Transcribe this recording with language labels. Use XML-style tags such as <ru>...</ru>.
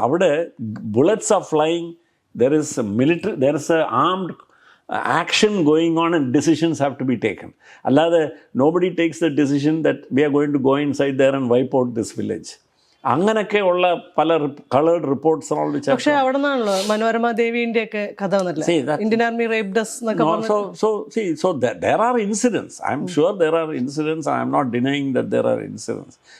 <en>അവിടെ bullets are flying, there is a armed action going on, and decisions have to be taken. അല്ലാതെ nobody takes the decision that we are going to go inside there and wipe out this village.</en> <ml>അങ്ങനെയൊക്കെ ഉള്ള പല coloured reports. പക്ഷേ അവിടെ നിന്നാണല്ലോ മനോരമ ദേവിന്റെ ഒക്കെ കഥ വന്നിട്ടില്ല, Indian army</ml> <en>raped us</en> <ml>എന്നൊക്കെ പറഞ്ഞു.</ml> <en>So there are incidents. I am sure there are incidents. I am not denying that there are incidents.</en>